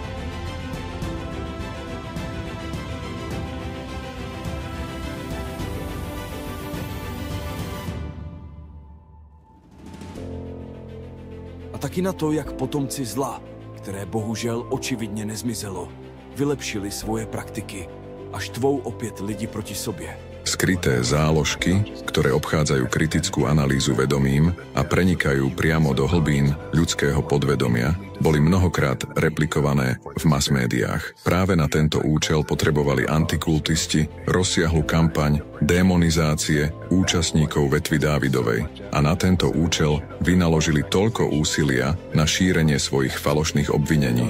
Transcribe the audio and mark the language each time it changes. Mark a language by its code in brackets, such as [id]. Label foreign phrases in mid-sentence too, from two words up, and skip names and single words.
[cs] A taky na to, jak potomci zla, které bohužel očividně nezmizelo, vylepšili svoje praktiky a štvou opět lidi proti sobě. [sk] Skryté záložky, ktoré obchádzajú kritickú analýzu vedomím a prenikajú priamo do hlbín ľudského podvedomia, boli mnohokrát replikované v masmédiách. Práve na tento účel potrebovali antikultisti rozsiahlu kampaň démonizácie účastníkov vetvy Dávidovej a na tento účel vynaložili toľko úsilia na šírenie svojich falošných obvinení.